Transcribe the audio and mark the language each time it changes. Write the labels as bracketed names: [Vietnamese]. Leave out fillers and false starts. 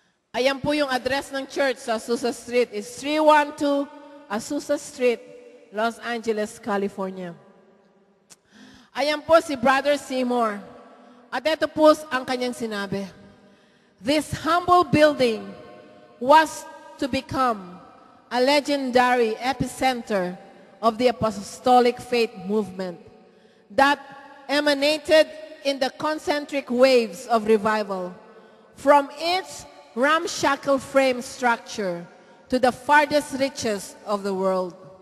[Filipino] Ayan po yung address ng church sa Azusa Street. [English] It's 312 Azusa Street, Los Angeles, California. [Filipino] Ayan po si Brother Seymour. At ito po ang kanyang sinabi. [English] This humble building was to become a legendary epicenter of the apostolic faith movement that emanated in the concentric waves of revival from its ramshackle frame structure to the farthest reaches of the world.